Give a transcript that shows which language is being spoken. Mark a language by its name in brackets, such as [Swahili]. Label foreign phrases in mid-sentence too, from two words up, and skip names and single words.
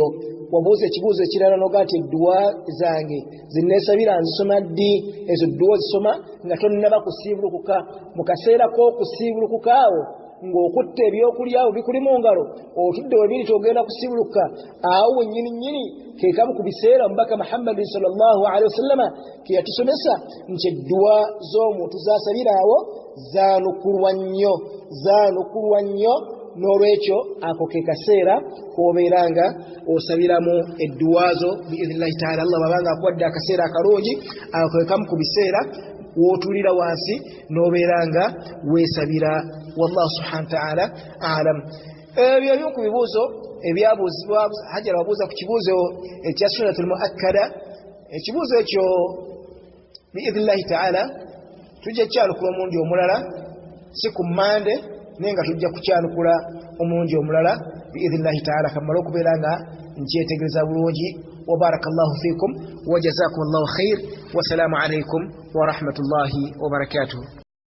[Ganda] Wabuuza ekibuuzo ekirala noga nti eddwa zange zinneesabira nzisoma ddi? Ezo ddwa zisoma nga tonnaba kusiibulukuka. Mu kaseera k'okusiibulukuka awo ng'okutte ebyokulya bikuli mu ngalo otudde webiri togenda kusiibuluka awo wennyini ke kamu ku biseera omubaka Muhammad [Arabic] صلى الله عليه وسلم [Ganda] ke yatusomesa nti eddwa z'omuntu zasabira awo zaanukulwa nnyo. N'olwekyo ako ke kaseera k'obeeranga osabiramu eddwazo [Arabic] بإذن الله تعالى. [Ganda] Allah babanga akuwadde akaseera akalungi ako ke kamu ku biseera wootuulira wansi n'obeeranga weesabira. [Arabic] والله سبحانه وتعالى أعلم. [Ganda] Ebyo ebimu ku bibuuzo ebyabuuzibwa Hajara wabuuza ku kibuuzo ekya [Arabic] السنة المؤكدة. [Ganda] Ekibuuzo ekyo [Arabic] بإذن الله تعالى [Ganda] tujja kukyanukula omulundi omulala si ku Mande naye nga tujja kukyanukula omulundi omulala [Arabic] بإذن الله تعالى [Ganda] kamala okubeera nga nkyetegereza bulungi. [Arabic] وبارك الله فيكم وجزاكم الله خير والسلام عليكم ورحمة الله وبركاته.